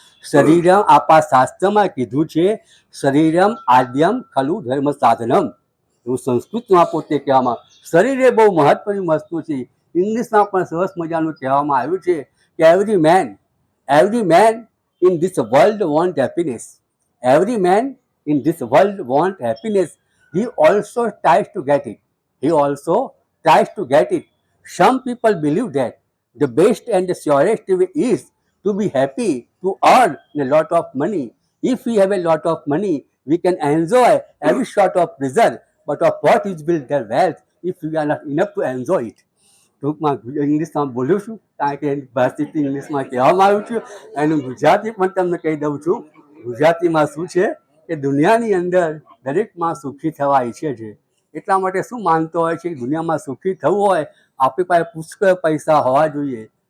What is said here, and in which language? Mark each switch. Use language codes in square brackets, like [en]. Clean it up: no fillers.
[gu] શરીરમ આપણા શાસ્ત્રમાં કીધું છે, [sa] શરીરમ આદ્યમ ખલુ ધર્મ સાધનમ. [gu] એવું સંસ્કૃતમાં પોતે કહેવામાં. શરીર એ બહુ મહત્વની વસ્તુ છે. ઇંગ્લિશમાં પણ સરસ મજાનું કહેવામાં આવ્યું છે કે [en] every man in this world want happiness. Every man in this world want happiness. He also tries to get it. He also tries to get it. Some people believe that the best and the surest way is to be happy, to earn a lot of money. If we have a lot of money, we can enjoy every sort of pleasure. But of what is built their wealth if we are not enough to enjoy it? [gu] ટૂંકમાં ઇંગ્લિશમાં બોલું છું કારણ કે ભાષિત ઇંગ્લિશમાં કહેવામાં આવ્યું છે. એનું ગુજરાતી પણ તમને કહી દઉં છું. ગુજરાતીમાં શું છે એ દુનિયાની અંદર દરેકમાં સુખી થવા ઈચ્છે છે. એટલા માટે શું માનતો હોય છે કે દુનિયામાં સુખી થવું હોય આપણી પાસે પુષ્કળ પૈસા હોવા જોઈએ.